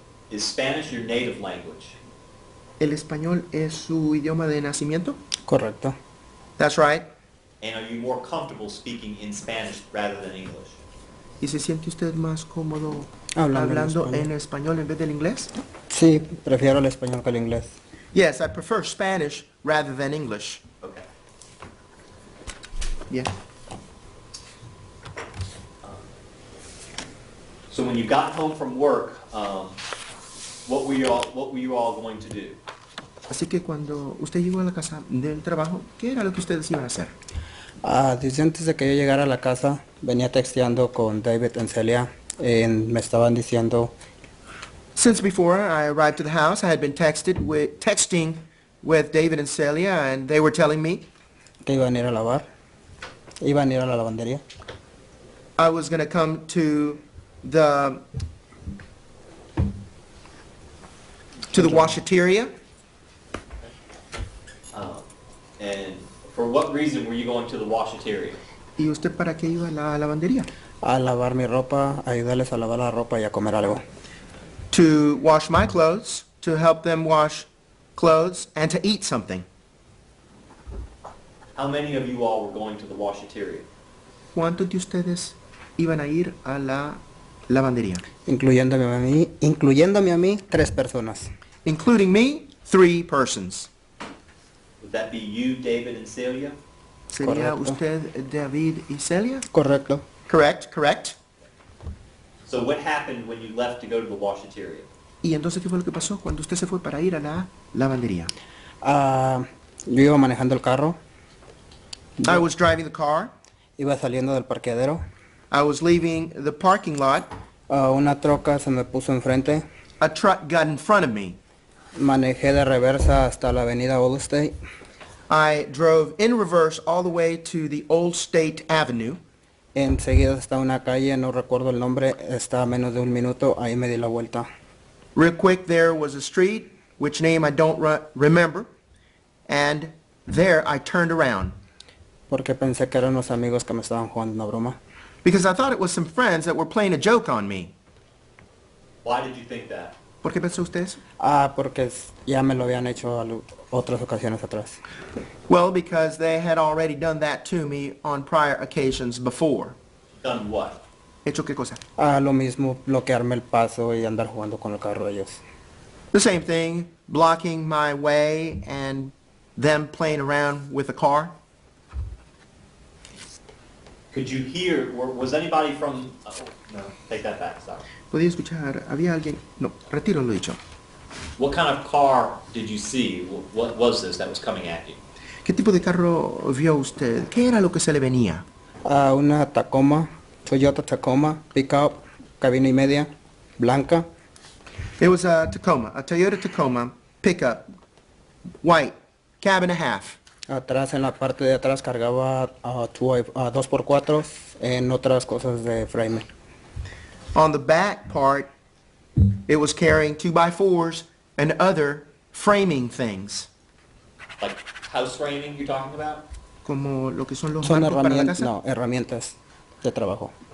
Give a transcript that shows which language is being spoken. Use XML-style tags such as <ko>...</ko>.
<en>Is Spanish your native language?</en> <es>¿El español es su idioma de nacimiento? Correcto.</es> <en>That's right. And are you more comfortable speaking in Spanish rather than English?</en> <es>¿Y se siente usted más cómodo Hablando en español en vez del inglés? Sí, prefiero el español que el inglés.</es> <en>Yes, I prefer Spanish rather than English. Okay. Yeah. So when you got home from work, what were you all going to do?</en> <es>Así que cuando usted llegó a la casa del trabajo, ¿qué era lo que ustedes iban a hacer? Desde antes de que yo llegara a la casa, venía texteando con David en Celia. Me estaban diciendo</es> <en>Since before I arrived to the house, I had been texting with David and Celia, and they were telling me</en> <es>que iban a ir a lavar. Iban a ir a la lavandería.</es> <en>I was going to come to the washateria. And for what reason were you going to the washateria?</en> <es>¿Y usted para qué iba a la lavandería? A lavar mi ropa, a ayudarles a lavar la ropa y a comer algo.</es> <en>To wash my clothes, to help them wash clothes, and to eat something. How many of you all were going to the washateria?</en> <es>¿Cuántos de ustedes iban a ir a la lavandería? Incluyéndome a mí, 3 personas.</es> <en>Including me, 3 persons. Would that be you, David, and Celia?</en> <es>¿Sería Correcto. usted David y Celia? Correcto.</es> <en>Correct, correct. So what happened when you left to go to the washateria?</en> <es>¿Y entonces qué fue lo que pasó cuando usted se fue para ir a la lavandería? Yo iba manejando el carro,</es> <en>I was driving the car.</en> <es>iba saliendo del parqueadero.</es> <en>I was leaving the parking lot.</en> <es>Una troca se me puso enfrente.</es> <en>A truck got in front of me.</en> <es>Manejé de reversa hasta la avenida Old State.</es> <en>I drove in reverse all the way to the Old State Avenue.</en> <es>Enseguida está una calle, no recuerdo el nombre, está a menos de 1 minuto, ahí me di la vuelta.</es> <en>Real quick, there was a street, which name I don't remember, and there I turned around</en> <es>Porque pensé que eran unos amigos que me estaban jugando una broma.</es> <en>because I thought it was some friends that were playing a joke on me. Why did you think that?</en> <es>¿Por qué pensó usted eso? Porque ya me lo habían hecho otras ocasiones atrás.</es> <en>Well, because they had already done that to me on prior occasions before. Done what?</en> <es>¿Hecho qué cosa? Lo mismo, bloquearme el paso y andar jugando con el carro de ellos.</es> <en>The same thing, blocking my way and them playing around with the car. Could you hear, was anybody from, no, take that back, sorry.</en> <es>Podía escuchar, había alguien, no, retiro lo dicho.</es> <en>What kind of car did you see? What was this that was coming at you?</en> <es>¿Qué tipo de carro vio usted? ¿Qué era lo que se le venía? Una Tacoma, Toyota Tacoma, pickup, cabina y media, blanca.</es> <en>It was a Tacoma, a Toyota Tacoma pickup, white, cab and a half.</en> <es>Atrás, en la parte de atrás, cargaba 2x4 en otras cosas de frame.</es> <en>On the back part, it was carrying 2x4s and other framing things. Like house framing you're talking about?</en> <es>Como lo que son los Son marcos para la herramientas, casa. no, herramientas de trabajo.</es>